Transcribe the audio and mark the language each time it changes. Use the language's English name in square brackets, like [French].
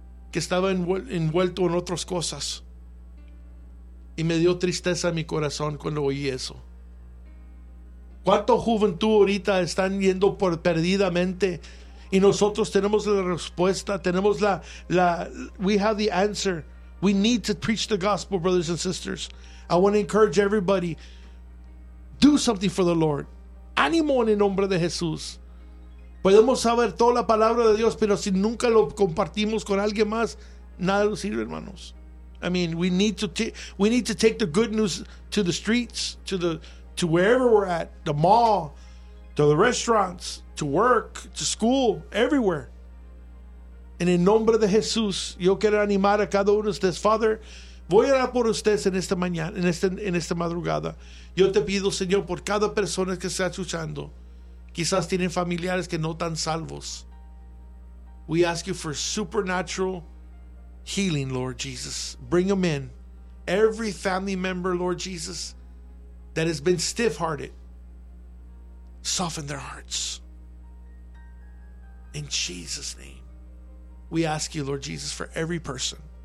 [Spanish] Que estaba envuelto en otras cosas. Y me dio tristeza en mi corazón cuando oí eso. ¿Cuánta juventud ahorita están yendo por perdidamente? Y nosotros tenemos la respuesta, tenemos [English] we have the answer. We need to preach the gospel, brothers and sisters. I want to encourage everybody, do something for the Lord. [Spanish] Ánimo en el nombre de Jesús. Podemos saber toda la palabra de Dios, pero si nunca lo compartimos con alguien más, nada nos sirve, hermanos. [English] I mean, we need to take the good news to the streets, to wherever we're at, the mall, to the restaurants, to work, to school, everywhere. [Spanish] En el nombre de Jesús, yo quiero animar a cada uno de ustedes. Father, voy a orar por ustedes en esta mañana, en esta madrugada. Yo te pido, Señor, por cada persona que está escuchando. Quizás tienen familiares que no están salvos. [English] We ask you for supernatural healing, Lord Jesus. Bring them in. Every family member, Lord Jesus, that has been stiff-hearted, soften their hearts. In Jesus' name, we ask you, Lord Jesus, for every person.